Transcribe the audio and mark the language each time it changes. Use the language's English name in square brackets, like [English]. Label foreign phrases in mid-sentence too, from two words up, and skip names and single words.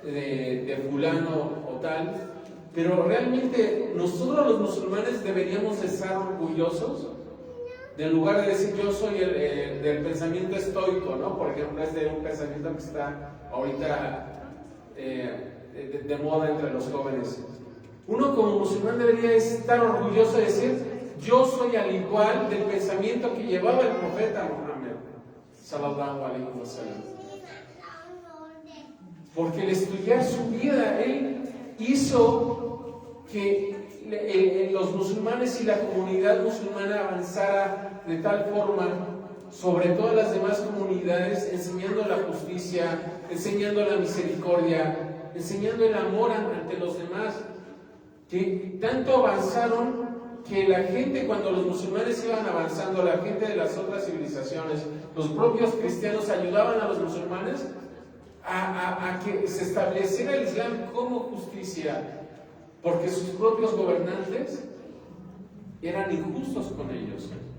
[Spanish] De fulano o tal, pero realmente nosotros los musulmanes deberíamos de estar orgullosos en lugar de decir yo soy del pensamiento estoico, ¿no? Por ejemplo, es de un pensamiento que está ahorita de moda entre los jóvenes. Uno como musulmán debería estar orgulloso de decir yo soy al igual del pensamiento que llevaba el profeta Muhammad [Arabic] صلى الله عليه وسلم. [Spanish] Porque el estudiar su vida, él hizo que los musulmanes y la comunidad musulmana avanzara de tal forma sobre todas las demás comunidades, enseñando la justicia, enseñando la misericordia, enseñando el amor ante los demás, que tanto avanzaron que la gente, cuando los musulmanes iban avanzando, la gente de las otras civilizaciones, los propios cristianos ayudaban a los musulmanes a que se estableciera el Islam como justicia, porque sus propios gobernantes eran injustos con ellos.